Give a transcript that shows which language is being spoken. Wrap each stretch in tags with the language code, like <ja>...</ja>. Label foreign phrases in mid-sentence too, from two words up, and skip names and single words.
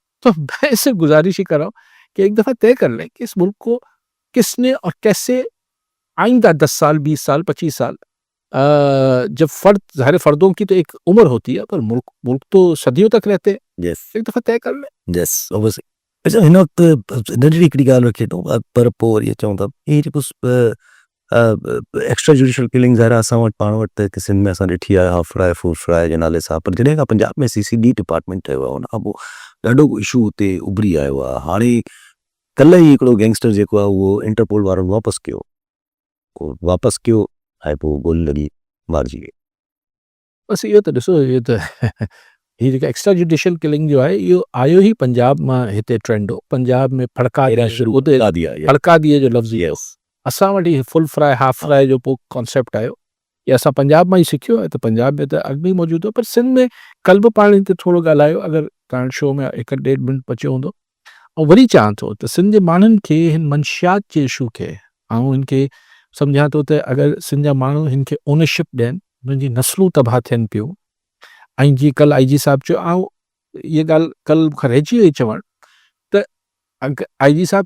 <ur>تو میں اس سے گزارش ہی کر رہا ہوں کہ ایک دفعہ طے کر لیں کہ اس ملک کو کس نے اور کیسے آئندہ 10 سال 20 سال 25 سال جب ظاہر فردوں کی تو ایک عمر ہوتی ہے، پر ملک تو صدیوں تک رہتے ہیں. ایک دفعہ طے کر لیں.</ur> <sd>اچھا ہن وقت ننढड़ी हिकिड़ी ॻाल्हि रखे थो पर पोइ वरी अचूं था इहे जेको</sd> <en>extra judicial killing</en> <sd>ज़ाहिर असां वटि पाण वटि त सिंध में असां ॾिठी आहे</sd> <en>half fry full fry</en> <sd>जे नाले सां, पर जॾहिं खां पंजाब में</sd> <en>CCD department</en> <sd>ठहियो आहे उन खां पोइ ॾाढो इशू हुते उभरी आयो आहे. हाणे कल्ह ई हिकिड़ो गैंगस्टर जेको आहे उहो इंटरपोल वारनि वापसि कयो ऐं पोइ गोली लॻी मारिजी वई. बस इहो त ॾिसो،</sd> <ur>یہ تو</ur> <sd>हीअ जेका</sd> <en>extra judicial killing</en> <sd>जो आहे इहो आयो ई पंजाब मां हिते ट्रेंड हो पंजाब में फड़का शुरू उते</sd> <ur>करा दिया ये।</ur> <sd>फड़कादीअ जो लफ़्ज़ इहो असां वटि</sd> <en>full fry half fry</en> <sd>जो पोइ कॉन्सेप्ट आयो इहो असां पंजाब मां ई सिखियो आहे त पंजाब में त अॻु में ई मौजूदु हो पर सिंध में कल्ह बि पाण हिते थोरो ॻाल्हायो अगरि तव्हां शो में 1-1.5 मिंट बचियो हूंदो ऐं वरी चवां थो त सिंध जे माण्हुनि खे हिन मंशियात जे इशू खे ऐं हिन खे सम्झां थो त अगरि सिंध जा माण्हू हिन खे ओनरशिप ॾियनि हुननि जी नस्लूं तबाह थियनि पियूं ऐं जीअं कल्ह आई जी साहिबु चयो ऐं इहा ॻाल्हि कल्ह मूंखे रहिजी वई चवणु त अगरि आई जी साहिबु</sd>